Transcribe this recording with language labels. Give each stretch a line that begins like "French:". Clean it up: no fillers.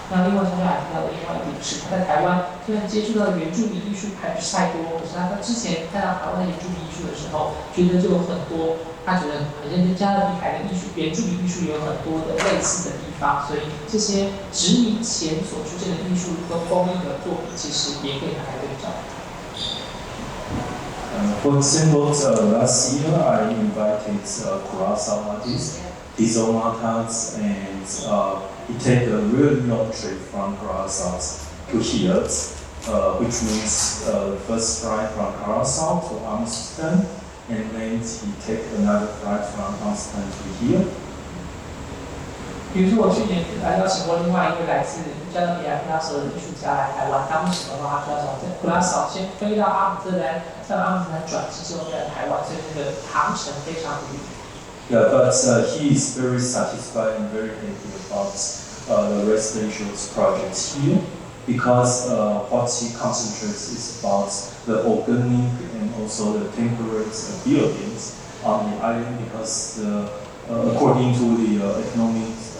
Chinese: 那另外，刚才还提到的另外一点是，他在台湾虽然接触到的原住民艺术还不是太多，可是他之前看到台湾的原住民艺术的时候，觉得就有很多，他觉得好像跟加勒比海的原住民艺术有很多的类似的地方，所以这些殖民前所出现的艺术跟工艺的作品，其实也可以拿来对照。
English: For example, last year I invited Curaçao artist, Izomatas, and he take a really long trip from Curaçao to here, which means first flight from Curaçao to Amsterdam, and then he take another flight from Amsterdam to here.
Chinese: 比如说，我去年邀请过另外一位来自加勒比海普拉索的艺术家来台湾，他为什么的话，他要在普拉索先飞到阿姆斯特丹，在阿姆斯特丹转机之后再来台湾，所以这个航程非常不易。
English: Yeah, but he is very satisfied and very happy about the residential project here because what he concentrates is about the organic and also the temperate buildings on the island because according to the economic